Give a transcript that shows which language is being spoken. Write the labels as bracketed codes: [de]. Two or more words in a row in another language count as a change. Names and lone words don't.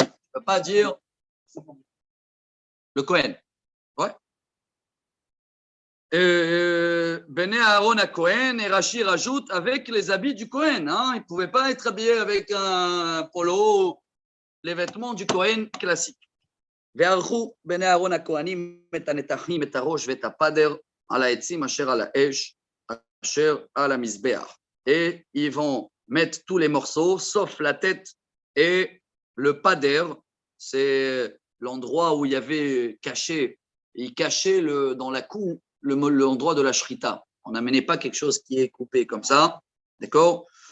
[fr] Tu ne peux pas dire le Kohen. Ouais. [he] בני אהרן הכהן, [fr] et Rashi rajoute avec les habits du Kohen. Hein. Il ne pouvait pas être habillé avec un polo, les vêtements du Kohen classique. [he] וערכו בני אהרון הכהנים את הנתחים, את הראש ואת הפדר על העצים אשר על האש, אשר על המזבח. [fr] Et ils vont mettre tous les morceaux, sauf la tête et le pader, c'est l'endroit où il y avait caché, il cachait dans la cour l'endroit de la shrita. On n'amenait pas quelque chose qui est coupé comme ça, d'accord?